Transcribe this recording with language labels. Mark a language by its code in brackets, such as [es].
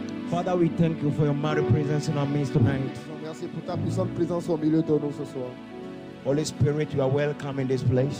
[en] Father, we thank you for your mighty presence in our midst tonight. [fr] Merci pour ta puissante présence au milieu de nous ce soir. [en] Holy Spirit, you are welcome in this place.